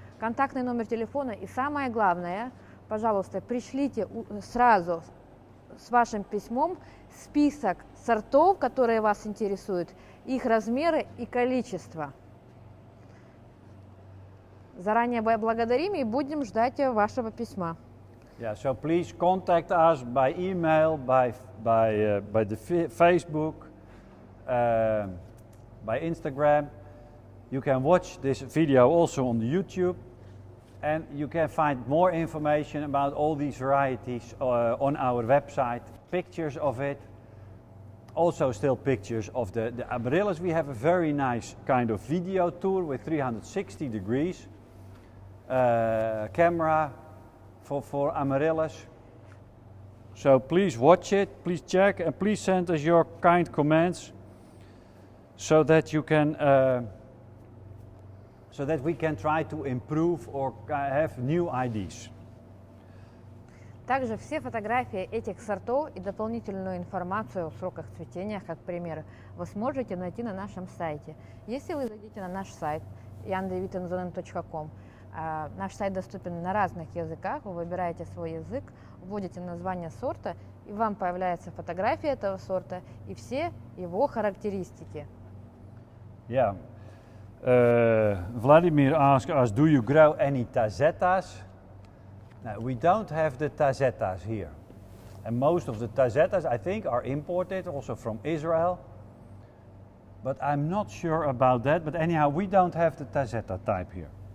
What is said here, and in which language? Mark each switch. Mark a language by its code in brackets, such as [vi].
[ru] Контактный номер телефона, и самое главное, пожалуйста, пришлите сразу с вашим письмом список сортов, которые вас интересуют, их размеры и количество. Заранее благодарим и будем ждать вашего письма. [en] Yeah, so please contact us by email, by the Facebook, by Instagram. You can watch this video also on the YouTube, and you can find more information about all these varieties on our website, pictures of it, also still pictures of the Amaryllis. We have a very nice kind of video tour with 360 degrees camera for Amaryllis. So please watch it, please check, and please send us your kind comments so that you can so that we can try to improve or have new ideas. [ru] Также все фотографии этих сортов и дополнительную информацию о сроках цветения, как пример, вы сможете найти на нашем сайте. Если вы зайдете на наш сайт yandevitenzonen.com, наш сайт доступен на разных языках, вы выбираете свой язык, вводите название сорта, и вам появляется фотография этого сорта и все его характеристики. [en] Yeah. Vladimir asked us, do you grow any tazettas? Now, we don't have the tazettas here. And most of the tazettas, I think, are imported also from Israel. But I'm not sure about that. But anyhow, we don't have the tazetta type here.